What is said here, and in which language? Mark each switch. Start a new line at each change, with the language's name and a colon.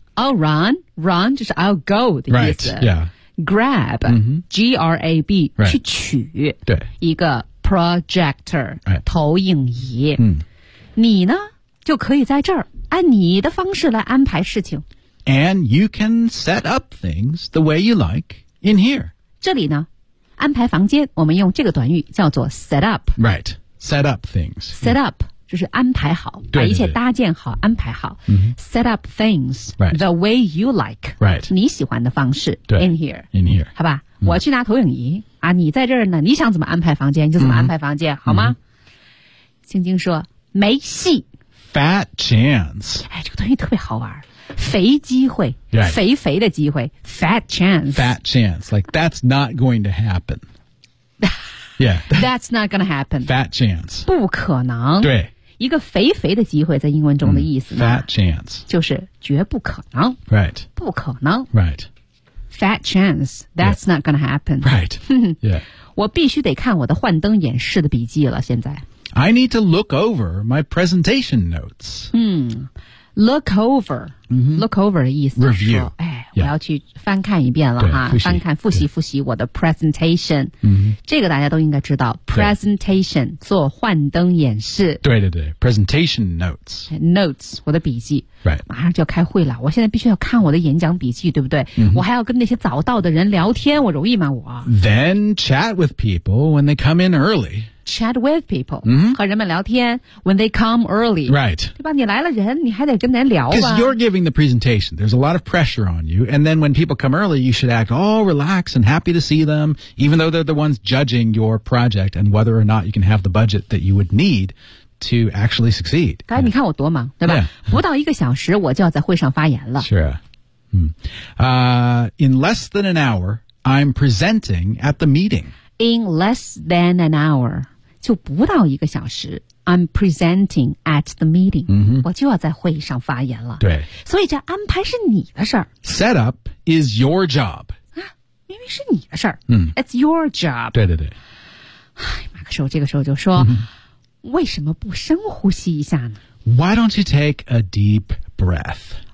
English: I'll run, run 就是 I'll go 的意思。 Right. Yeah. Grab,、 mm-hmm. G-R-A-B,、 right.
Chinese: 去取对一个 projector,、
English: right.
Chinese: 投影仪。 Mm. 你呢就可以在这儿按你的方式来安排事情。
English: And you can set up things the way you like in here.
Chinese: 这里呢安排房间我们用这个短语叫做 set up
English: Right, set up things
Chinese: Set up、mm. 就是安排好对对对把一切搭建好安排好、
English: mm-hmm. Set up things、 right. the way you like Right
Chinese: 你喜欢的方式对
English: In here In here
Chinese: 好吧、mm. 我去拿投影仪啊，你在这儿呢你想怎么安排房间你就怎么安排房间、mm-hmm. 好吗青青、mm-hmm. 说没戏
English: Fat chance
Chinese: 哎，这个短语特别好玩肥机会、
English: right.
Chinese: 肥肥的机会 Fat chance
English: Fat chance Like that's not going to happen Yeah That's not going to happen Fat chance
Chinese: 不可能对一个肥肥的机会在英文中的意思呢、mm,
English: Fat chance
Chinese: 就是绝不可能
English: Right
Chinese: 不可能
English: Right Fat chance That's、yeah. not going to happen Right Yeah
Chinese: 我必须得看我的幻灯演示的笔记了现在
English: I need to look over my presentation notes Look over,、 mm-hmm.
Chinese: look over 的意思
English: review
Chinese: 哎、yeah. 我要去翻看一遍了哈翻看复习复习我的 presentation、
English: mm-hmm.
Chinese: 这个大家都应该知道 presentation 做幻灯演示对对对 presentation notes notes 我的笔记、
English: right.
Chinese: 马上就要开会了我现在必须要看我的演讲笔记对不对、
English: mm-hmm.
Chinese: 我还要跟那些早到的人聊天我容易吗我
English: then chat with people when they come in early Chat with people、 mm-hmm.
Chinese: 和人们聊天
English: When they come early Right
Chinese: 对吧你来了人你还得跟人聊吧
English: Because you're giving the presentation There's a lot of pressure on you And then when people come early You should act all relaxed And happy to see them Even though they're the ones Judging your project And whether or not You can have the budget That you would need To actually succeed
Chinese: 刚才你看我多忙对吧、
English: yeah.
Chinese: 不到一个小时我就要在会上发言了
English: Sure、In less than an hour I'm presenting at the meeting In less than an hour
Chinese: 就不到一个小时
English: I'm presenting at the meeting、 mm-hmm.
Chinese: 我就要在会议上发言了对所以这安排是你的事儿
English: Set up is your job、
Chinese: 啊、明明是你的事儿、 mm.
English: It's your job
Chinese: 对对对唉马克说这个时候就说、mm-hmm. 为什么不深呼吸一下呢
English: Why don't you take a deep breath